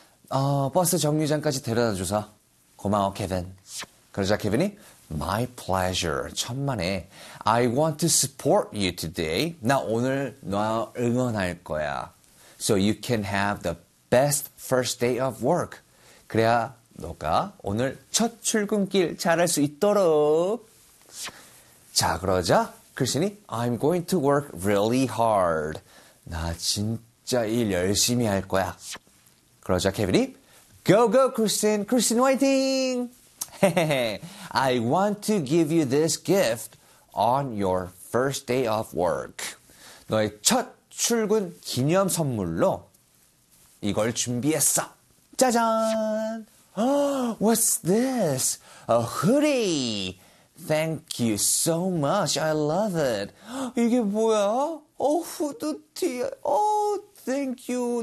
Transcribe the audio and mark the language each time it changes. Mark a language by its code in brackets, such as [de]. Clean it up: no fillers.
[ko] 버스 정류장까지 데려다 줘서 고마워, Kevin. 그러자 케빈이 [en] My pleasure. [ko] 천만에. [en] I want to support you today. [ko] 나 오늘 너 응원할 거야. [en] So you can have the best first day of work. [ko] 그래야 너가 오늘 첫 출근길 잘할 수 있도록. [en] 자, [ko] 그러자 크리스틴이 [en] I'm going to work really hard. [ko] 나 진짜 일 열심히 할 거야. 그러자 케빈이 [en] Go, go, [ko] 크리스틴. 크리스틴 화이팅! [en] I want to give you this gift on your first day of work. [ko] 너의 첫 출근 기념 선물로 이걸 준비했어. 짜잔! [en] What's this? A hoodie! Thank you so much. I love it. [ko] 이게 뭐야? 어, 후드티. 어, [en] thank you.